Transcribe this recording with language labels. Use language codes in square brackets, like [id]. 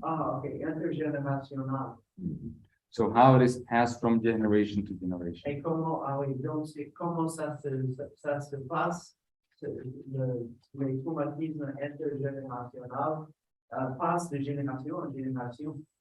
[fr] Ah, okay, intergénérationnel. [en] So how it is passed from generation to generation. [fr] Et comment, ah oui, donc c'est comment ça se passe, les traumatismes intergénérationnels passent de génération en génération.